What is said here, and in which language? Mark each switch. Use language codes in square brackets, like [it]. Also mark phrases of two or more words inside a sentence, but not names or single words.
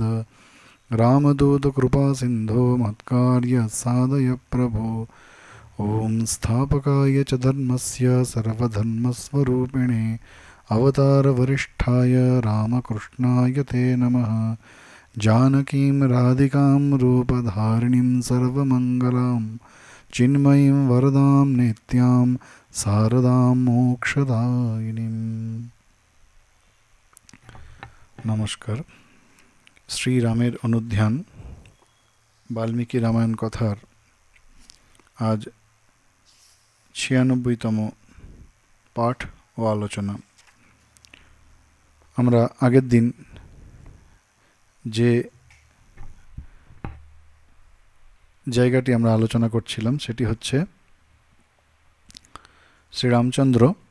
[sa] रामदूतकृपासिन्धो मत्कार्य साधय प्रभो ॐ स्थापकाय च धर्मस्य सर्वधर्मस्वरूपिणे अवतारवरिष्ठाय रामकृष्णाय ते नमः जानकीं राधिकां रूपधारिणीं सर्वमङ्गलां चिन्मयीं वरदां नित्यां शारदां मोक्षदायिनीम्। [bn] নমস্কার। শ্রীরামের অনুধ্যান বাল্মীকি রামায়ণ কথার আজ ৯৬তম পাঠ ও আলোচনা। আমরা আগের দিন যে জায়গাটি আমরা আলোচনা করছিলাম সেটি হচ্ছে শ্রীরামচন্দ্র